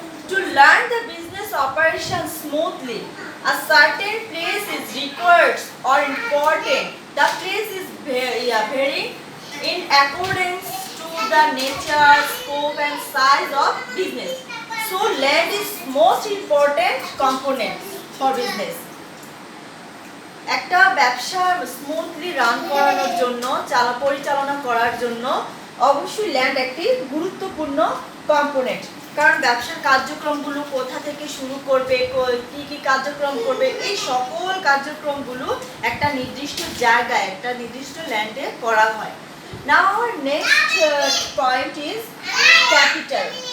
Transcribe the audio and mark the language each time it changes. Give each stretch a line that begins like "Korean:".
English: To learn the business operation smoothly, a certain place is required or important. The place is varying in accordance to the nature, scope and size of business. So land is most important component for business.
Bangla: একটা ব্যবসা smoothly run করানোর জন্য, পরিচালনা করার জন্য অবশ্যই land একটি গুরুত্বপূর্ণ কম্পোনেন্ট। কারণ ব্যবসার কার্যক্রমগুলো কোথা থেকে শুরু করবে, কি কি কার্যক্রম করবে, এই সকল কার্যক্রমগুলো একটা নির্দিষ্ট জায়গায়, একটা নির্দিষ্ট ল্যান্ডে করা হয়।
English: Now our next point is capital.